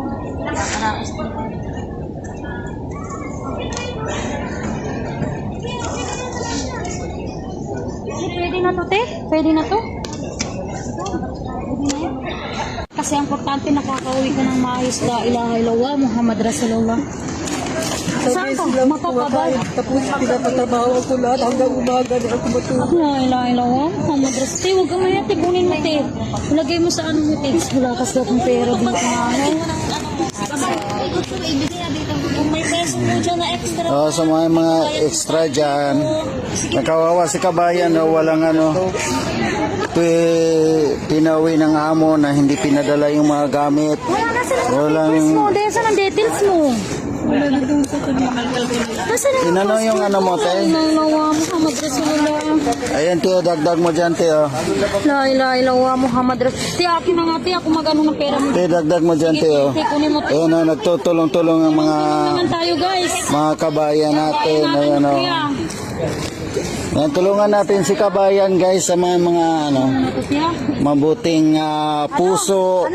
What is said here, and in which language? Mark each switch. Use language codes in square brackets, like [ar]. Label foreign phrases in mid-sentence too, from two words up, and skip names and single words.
[tl] Nakaraos din tayo. Pwede na to, te? Pwede na to? Pwede na yan? Kasi ang importante nakakauwi ka ng maayos, [ar] la ilaha illallah Muhammad Rasulullah. [tl] Saan ka? Mapapabay? Tapos pinapatrabaho ako lahat hanggang umaga na ako matulog. [ar] La ilaha illallah Muhammad Rasulullah. [tl] Te, huwag ka maya, te. Kunin mo, te. Ilagay mo sa ano mo, te. Wala kasi akong pera dito na ano. Kung may peso mo dyan na extra. Sa mga extra dyan, nakawawa si kabayan, walang pinauwi ng amo na hindi pinadala yung mga gamit. Wala na sa details mo. Dahil saan ang details mo? Inano yung mo, te? [ar] La ilaha Muhammad Rasulullah. [tl] Ayan, te, dagdag mo dyan, te. [ar] La ilaha illallah Muhammad Rasulullah. [tl] Te, akin na nga, te. Ako magano ng pera mo. Te, dagdag mo dyan, te. Te, kunin mo, te. Ayan, nagtutulong-tulong ang Naman tayo, guys. mga kabayan natin. Ayan, Kuya. Ayan, tulungan natin si kabayan, guys, sa mga Ano to, tiya? mabuting puso,